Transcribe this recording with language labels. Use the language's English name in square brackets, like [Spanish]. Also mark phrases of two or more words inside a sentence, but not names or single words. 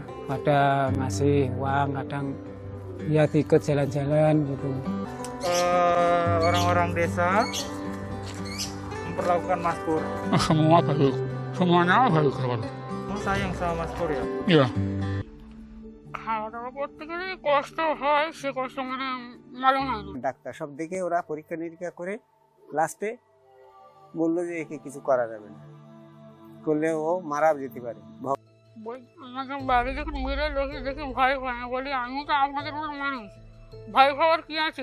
[Indonesian] Pada ngasih uang, kadang ya ikut jalan-jalan gitu. Orang-orang desa memperlakukan Mas Pur. Semua baik, semuanya baik. Kamu sayang sama Mas Pur ya? Iya. Kalau [Bangla] প্রত্যেকেরই কষ্ট হয়, সে কষ্ট মানে মালুম হয় না। ডাক্তার সব দেখে ওরা পরীক্ষা নিরীক্ষা করে লাস্টে বললো যে একে কিছু করা যাবে না, করলে ও মারা যেতে পারে। আমাকে বাড়ি যখন মেরে লোকে দেখে ভয় পায় না, বলি আমি তো আপনাদের মতো মানুষ, ভয় পাওয়ার কি আছে?